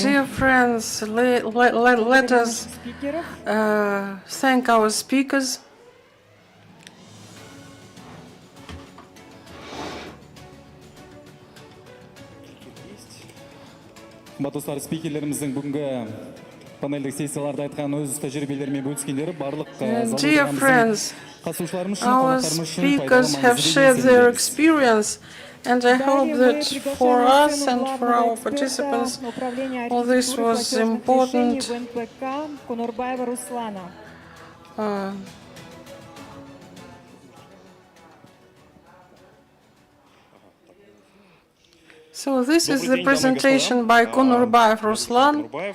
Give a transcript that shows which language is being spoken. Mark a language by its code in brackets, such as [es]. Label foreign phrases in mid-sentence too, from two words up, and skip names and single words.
[en] Dear friends, let us thank our speakers. [kk] Қымбатты достар, спикерлеріміздің бүгінгі панельдік сессияларда айтқан өз тәжірибелерімен бөліскендері барлық [en] Dear friends, our speakers have shared their experience, and I hope that for us and for our participants, all this was important. So this is the presentation by Konurbayev Ruslan.